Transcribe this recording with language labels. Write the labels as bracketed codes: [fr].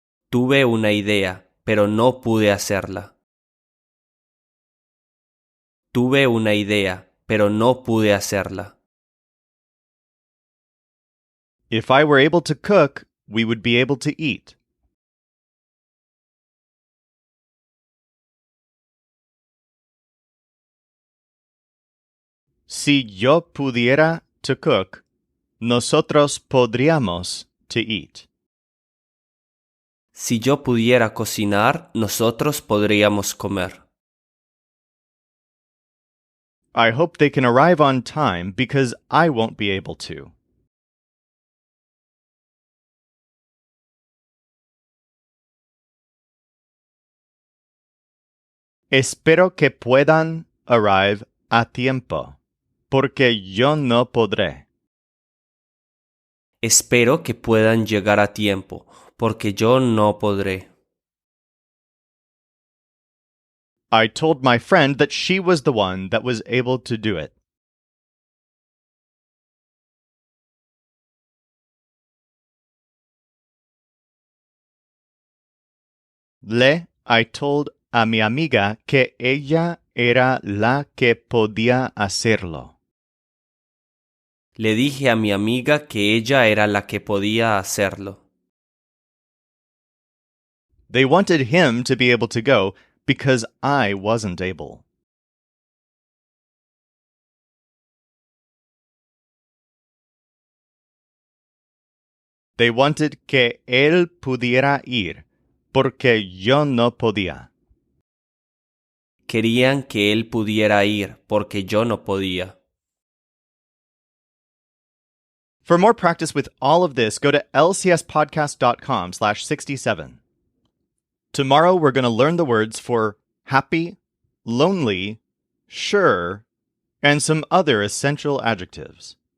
[es] Tuve una idea, pero no pude hacerla. Tuve una idea, pero no pude hacerla. [en] If I were able to cook, we would be able to eat. [es] Si yo pudiera [en] to cook, [es] nosotros podríamos [en] to eat. [es] Si yo pudiera cocinar, nosotros podríamos comer. [en] I hope they can arrive on time because I won't be able to. [es] Espero que puedan [en] arrive [es] a tiempo, porque yo no podré. Espero que puedan llegar a tiempo, porque yo no podré. [en] I told my friend that she was the one that was able to do it. I told [es] a mi amiga que ella era la que podía hacerlo. Le dije a mi amiga que ella era la que podía hacerlo. [en] They wanted him to be able to go because I wasn't able. They wanted [es] que él pudiera ir, porque yo no podía. Querían que él pudiera ir, porque yo no podía. [en] For more practice with all of this, go to lcspodcast.com/67. Tomorrow we're going to learn the words for happy, lonely, sure, and some other essential adjectives.